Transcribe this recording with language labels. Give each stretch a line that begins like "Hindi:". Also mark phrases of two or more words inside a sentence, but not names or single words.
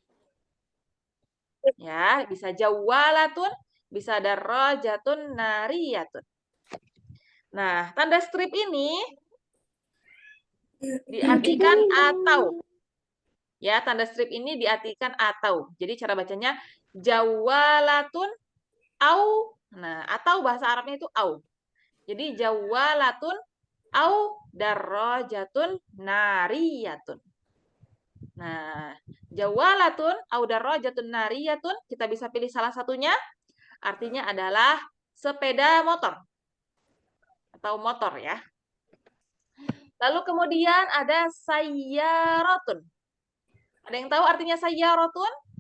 Indonesian: Ya, bisa jawalatun, bisa
Arabic: دراجة نارية.
Indonesian: Nah, tanda strip ini diartikan atau. Ya, tanda strip ini diartikan atau. Jadi cara bacanya
Arabic: جوالة أو.
Indonesian: Nah, atau bahasa Arabnya itu au. Jadi
Arabic: جوالة أو دراجة نارية.
Indonesian: Nah,
Arabic: جوالة أو دراجة نارية,
Indonesian: kita bisa pilih salah satunya. Artinya adalah sepeda motor atau motor ya. Lalu kemudian ada sayyaratun. Ada yang tahu artinya sayyaratun?